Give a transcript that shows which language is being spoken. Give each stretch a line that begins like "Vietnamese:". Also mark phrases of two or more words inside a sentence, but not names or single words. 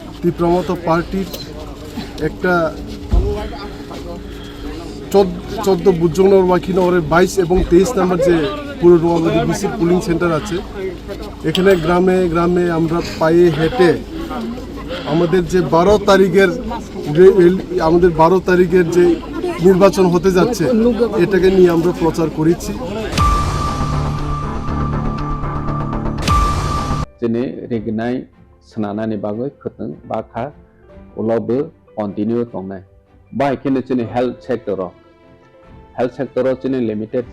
Bangla: ত্রিপুরা মথা পার্টির একটা 14 ভুজংনগর ওয়াকিনগরের 22 এবং 23 নম্বর যে পুরো নোয়াবাড়ি বিসির পুলিং সেন্টার আছে, এখানে গ্রামে গ্রামে আমরা পায়ে হেঁটে আমাদের যে 12 তারিখের যে নির্বাচন হতে যাচ্ছে এটাকে নিয়ে আমরা প্রচার করেছি।
Kok Borok: Jene regnai senana ni bagoi khuteng bakha ulobe continue tongnai. Bai kene jene
English: health sector
Kok Borok: jene limited